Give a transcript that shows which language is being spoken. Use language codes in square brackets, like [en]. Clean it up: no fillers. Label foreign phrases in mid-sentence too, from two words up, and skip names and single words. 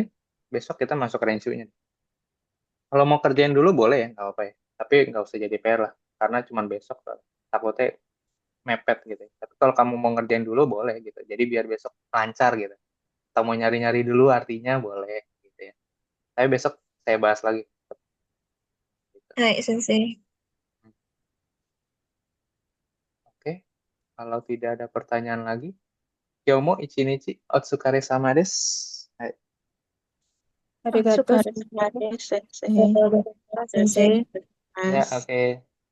[id] Besok kita masuk range-nya. Kalau mau kerjain dulu boleh ya, nggak apa-apa ya. Tapi nggak usah jadi PR lah, karena cuma besok takutnya mepet gitu. Tapi kalau kamu mau ngerjain dulu boleh gitu. Jadi biar besok lancar gitu. Atau mau nyari-nyari dulu artinya boleh gitu ya. Tapi besok saya bahas lagi. Gitu. [ja] はい、先生。 [id] Oke, kalau tidak ada pertanyaan lagi, [ja] 今日も一日お疲れ様です. [id] Hai. [ja] Arigatou. Sensei. Sensei. [id] Ya, oke.